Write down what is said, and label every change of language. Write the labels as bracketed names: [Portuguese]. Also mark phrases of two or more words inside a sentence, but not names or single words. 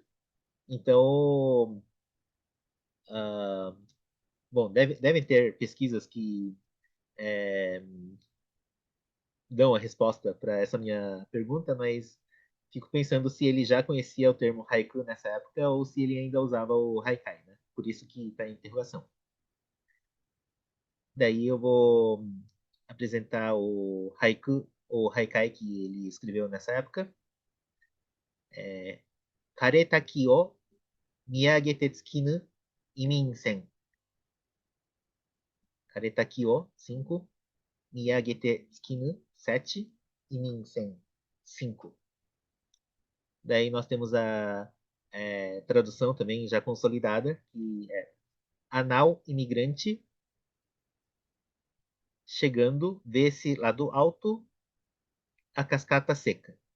[Portuguese] Então, uh, bom, devem ter pesquisas que dão a resposta para essa minha pergunta, mas fico pensando se ele já conhecia o termo haiku nessa época ou se ele ainda usava o haikai, né? Por isso que está em interrogação. Daí eu vou apresentar o haiku ou haikai que ele escreveu nessa época. [Japanese] 枯滝を見上げて着きぬ移民船. 枯滝を 5. 見上げて着きぬ 7. [Portuguese] Iminsen 5. Daí nós temos a tradução também já consolidada, que é anal imigrante chegando, vê-se lá do alto a cascata seca.